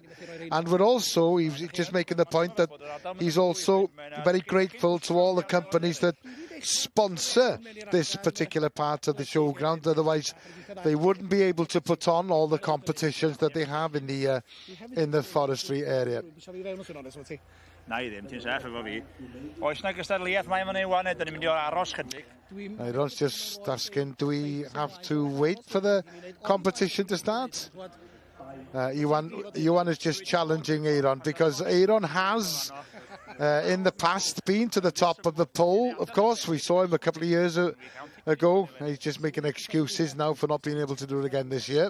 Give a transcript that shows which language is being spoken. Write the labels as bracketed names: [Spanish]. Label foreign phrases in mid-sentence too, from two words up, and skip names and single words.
[English] And he's just making the point that he's also very grateful to all the companies that sponsor this particular part of the showground. Otherwise, they wouldn't be able to put on all the competitions that they have in the forestry area. [Welsh] Na I ddim, ti'n saff efo fi. Oes na gystadleuaeth mae yma neu wan, dyn ni'n mynd i aros chydig. [English] Aaron's just asking, do we have to wait for the competition to start? Iwan is just challenging Aaron, because Aaron has in the past been to the top of the pole. Of course, we saw him a couple of years ago. He's just making excuses now for not being able to do it again this year.